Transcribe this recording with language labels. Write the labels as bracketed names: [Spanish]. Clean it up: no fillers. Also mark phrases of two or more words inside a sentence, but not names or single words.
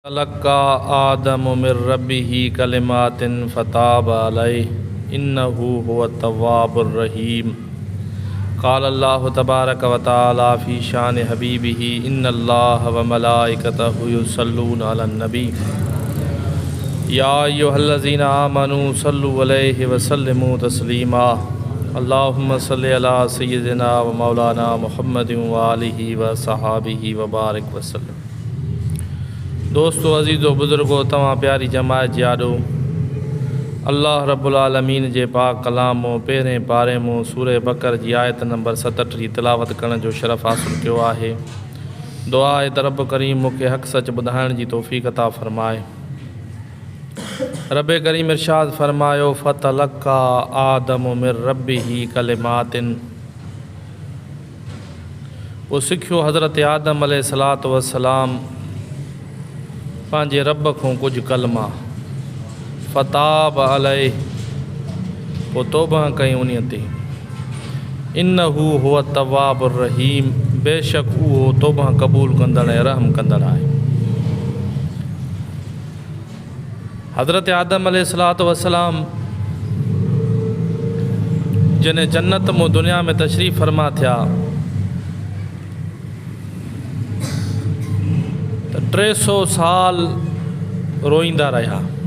[Arabic] تلقى آدم من ربه كلمات فتاب عليه إنه هو التواب الرحيم. قال الله تبارك وتعالى في شأن حبيبه إن الله وملائكته يصلون على النبي يا أيها الذين آمنوا صلوا عليه وسلموا تسليما. اللهم صل على سيدنا ومولانا محمد وآله وصحبه وبارك وسلم. [Sindhi] दोस्तों अज़ीज़ो बुज़ुर्गो तमां प्यारी जमात यादो [Arabic] الله رب العالمين [Sindhi] जे पाक कलाम मो पहिरें पारे मो सूरह बकर जी आयत नंबर 67 जी तिलावत करण जो शरफ़ हासिल कयो आहे। दुआ आहे त रब करीम मूंखे हक़ सच ॿुधाइण जी तौफ़ीक़ अता फ़रमाए। रब करीम इरशाद फ़रमायो [Arabic] فتلقى آدم من ربه كلمات. [Sindhi] वो सिखियो हज़रत आदम [Arabic] عليه الصلاة والسلام [Sindhi] पंहिंजे रब को कुछ कलमा [Arabic] فتاب عليه [Sindhi] पोइ तौबा कई उन ते [Arabic] إنه هو التواب الرحيم [Sindhi] बेशक उहो तौबा क़बूल कंदड़ ऐं रहम कंदड़ आहे। हज़रत आदम [Arabic] عليه الصلاة والسلام [Sindhi] जने जन्नत मो दुनिया में तशरीफ़ फरमा थिया तो 300 साल रोईंदा रहा।